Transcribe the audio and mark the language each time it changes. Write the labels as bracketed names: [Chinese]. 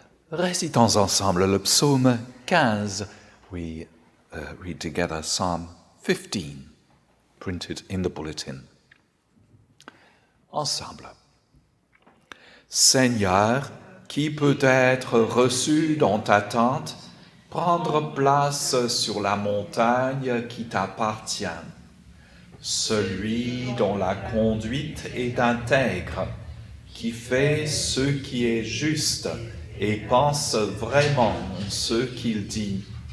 [French] Récitons ensemble le psaume 15. [English] We read together Psalm 15, printed in the bulletin. [French] Ensemble. Seigneur, qui peut être reçu dans ta tente, prendre place sur la montagne qui t'appartient? Celui dont la conduite est intègre, qui fait ce qui est juste et pense vraiment ce qu'il dit.